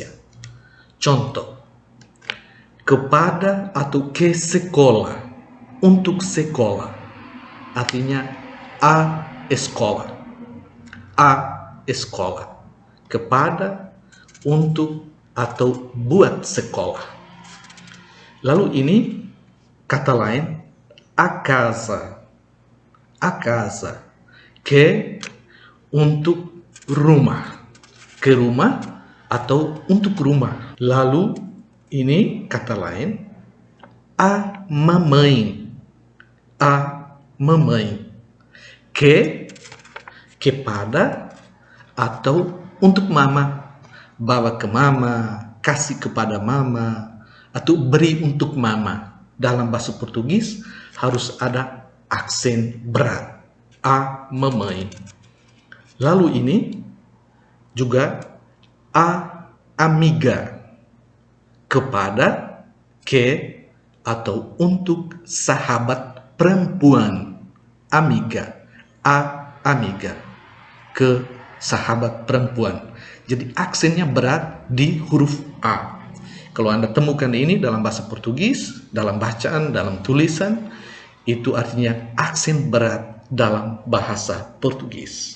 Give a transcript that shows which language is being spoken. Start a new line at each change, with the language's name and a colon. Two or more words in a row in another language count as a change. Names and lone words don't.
Indonesian: Contoh, kepada atau ke sekolah, untuk sekolah, artinya a sekolah, kepada, untuk, atau buat sekolah. Lalu ini kata lain,
Portuguese: a casa,
Indonesian: ke, untuk rumah, ke rumah atau untuk rumah. Lalu ini kata lain,
Portuguese: a mamãe,
Indonesian: kepada atau untuk mama, bawa ke mama, kasih kepada mama, atau beri untuk mama. Dalam bahasa Portugis harus ada aksen berat,
Portuguese: a mamãe.
Indonesian: Lalu ini juga
Portuguese: a amiga,
Indonesian: kepada, ke, atau untuk sahabat perempuan,
Portuguese: amiga, a amiga,
Indonesian: ke sahabat perempuan. Jadi aksennya berat di huruf A. Kalau Anda temukan ini dalam bahasa Portugis, dalam bacaan, dalam tulisan, itu artinya aksen berat dalam bahasa Portugis.